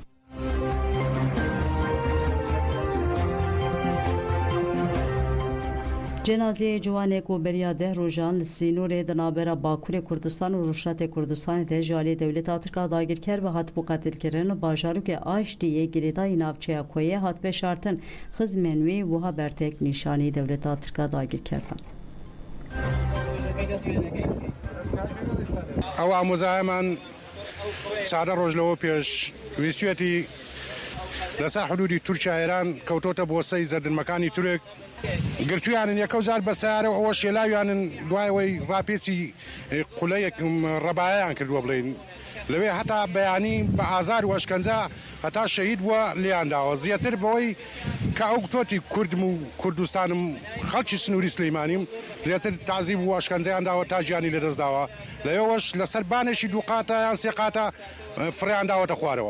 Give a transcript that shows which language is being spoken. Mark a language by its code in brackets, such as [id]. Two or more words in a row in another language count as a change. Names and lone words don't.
[ku] Cenazeyê ciwanê ku beriya 10 rojan li Sînorê di navbera Bakurê Kurdistan û Rûşatê Kurdistanê de ji alî Dewleta Tirka dagirker ve hat bû qetilkirin û bajarokê Aştiyê girêdayî navçeya Koyê hat veşartin. Xizmên wê wiha bertek nîşanî Dewleta Tirka dagirker dan. [ckb] ئەو ئامۆزایەمان چارە ڕۆژ لەوە پێش ویستوێتی لەسەر حدودی تورکیا ئێران کەوتۆتە بۆ سەی زەردنمەکانی تورک گرتویانن یەکەوزار بە سیارە ئەوە شێلاویانن دوایەوەی ڕاپێچی قولەیەک ڕەبایەیان کردووە بڵێن لەوێ هەتا بەیانی بە ئازار و ئەشکەنجە هەتا شەهید بووە لێیانداوە زیاتر بەوەی کە ئەو تۆتی کوردم و کوردستانم خەڵکی سنووری سلەیمانیم زیاتر تازیب و ئەشکەنجەیان داوە تا ژیانی لەدەستداوە لەوێوەش لەسەر بانێکی دوو قاتە یان سێ قاتە فڕیان داوەتە خوارەوە.